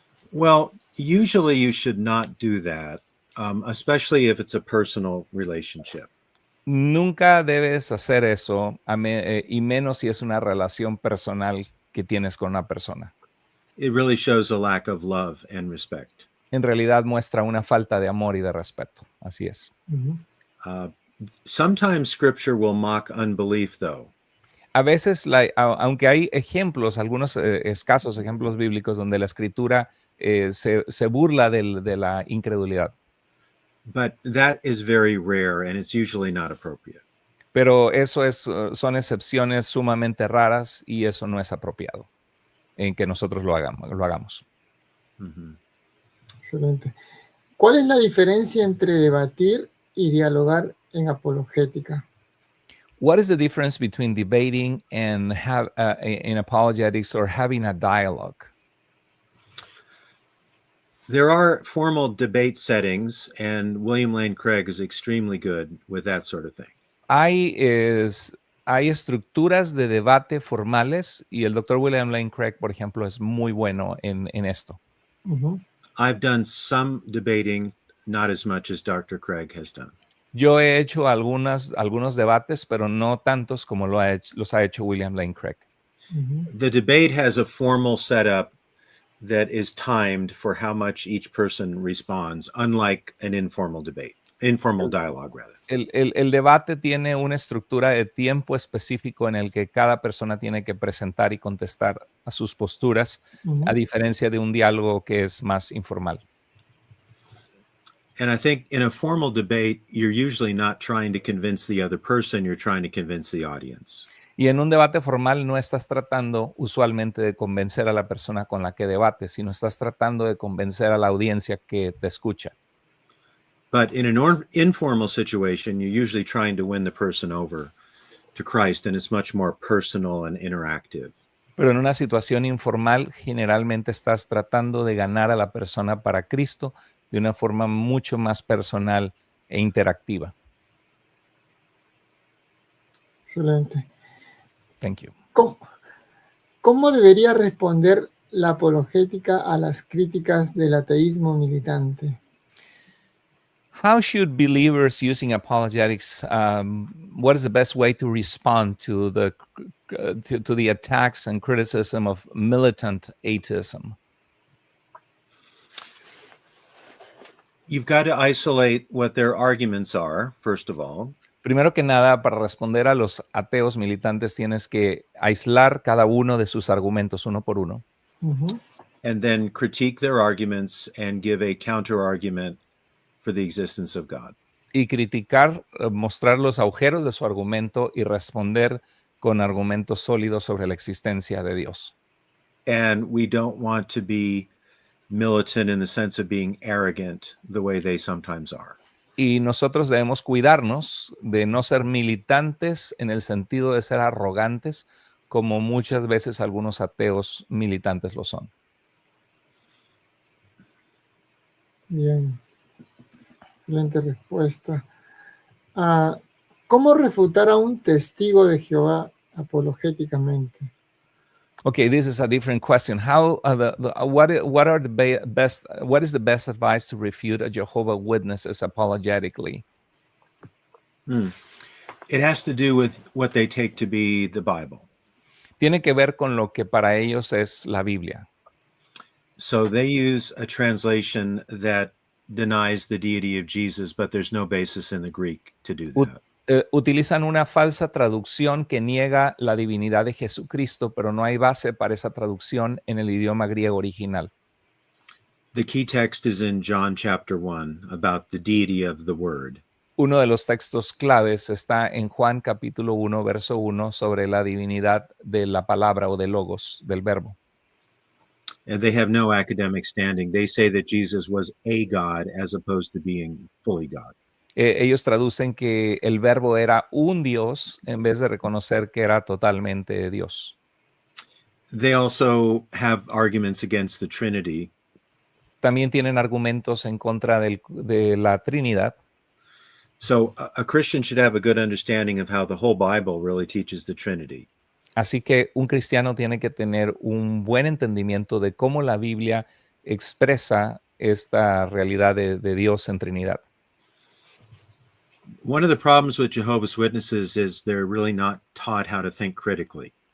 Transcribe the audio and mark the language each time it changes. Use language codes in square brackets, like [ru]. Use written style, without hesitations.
[en] Well, usually you should not do that, especially if it's a personal relationship. [es] Nunca debes hacer eso, y menos si es una relación personal que tienes con una persona. [en] It really shows a lack of love and respect. [es] En realidad muestra una falta de amor y de respeto. Así es. [en] Sometimes scripture will mock unbelief, though. [es] A veces, aunque hay ejemplos, algunos escasos ejemplos bíblicos donde la escritura se burla de la incredulidad. [en] But that is very rare and it's usually not appropriate. [es] Pero son excepciones sumamente raras y eso no es apropiado en que nosotros lo hagamos. Excelente. ¿Cuál es la diferencia entre debatir y dialogar en apologética? [en] What is the difference between debating and in apologetics or having a dialogue? There are formal debate settings, and William Lane Craig is extremely good with that sort of thing. [es] Hay estructuras de debate formales y el Dr. William Lane Craig, por ejemplo, es muy bueno en esto. [en] I've done some debating, not as much as Dr. Craig has done. [es] Yo he hecho algunos debates, pero no tantos como los ha hecho William Lane Craig. [en] The debate has a formal setup that is timed for how much each person responds, unlike an informal dialogue, rather. [es] El debate tiene una estructura de tiempo específico en el que cada persona tiene que presentar y contestar a sus posturas, a diferencia de un diálogo que es más informal. [en] And I think in a formal debate, you're usually not trying to convince the other person, you're trying to convince the audience. [es] Y en un debate formal no estás tratando usualmente de convencer a la persona con la que debates, sino estás tratando de convencer a la audiencia que te escucha. [en] But in an informal situation, you're usually trying to win the person over to Christ, and it's much more personal and interactive. [es] Pero en una situación informal, generalmente estás tratando de ganar a la persona para Cristo de una forma mucho más personal e interactiva. Excelente. [en] Thank you. [es] ¿Cómo debería responder la apologética a las críticas del ateísmo militante? [en] How should believers using apologetics, what is the best way to respond to to the attacks and criticism of militant atheism? You've got to isolate what their arguments are, first of all. [es] Primero que nada, para responder a los ateos militantes tienes que aislar cada uno de sus argumentos uno por uno. Ujú. [en] And then critique their arguments and give a counter argument for the existence of God. [es] Y criticar, mostrar los agujeros de su argumento y responder con argumentos sólidos sobre la existencia de Dios. [en] And we don't want to be militant in the sense of being arrogant the way they sometimes are. [es] Y nosotros debemos cuidarnos de no ser militantes en el sentido de ser arrogantes, como muchas veces algunos ateos militantes lo son. Bien, excelente respuesta. ¿Cómo refutar a un testigo de Jehová apologéticamente? [en] Okay, this is a different question. How what is the best advice to refute a Jehovah's Witnesses apologetically? It has to do with what they take to be the Bible. [es] Tiene que ver con lo que para ellos es la Biblia. [en] So they use a translation that denies the deity of Jesus, but there's no basis in the Greek to do that. [es] Utilizan una falsa traducción que niega la divinidad de Jesucristo, pero no hay base para esa traducción en el idioma griego original. [en] The key text is in John chapter 1 about the deity of the Word. [es] Uno de los textos claves está en Juan capítulo 1, verso 1, sobre la divinidad de la palabra o de logos, del verbo. [en] And they have no academic standing. They say that Jesus was a God as opposed to being fully God. [es] Ellos traducen que el verbo era un Dios en vez de reconocer que era totalmente Dios. [en] They also have arguments against the Trinity. [es] También tienen argumentos en contra de la Trinidad. [en] So a Christian should have a good understanding of how the whole Bible really teaches the Trinity. [es] Así que un cristiano tiene que tener un buen entendimiento de cómo la Biblia expresa esta realidad de Dios en Trinidad. [en] One of the problems with Jehovah's Witnesses is they're really not taught how to think critically.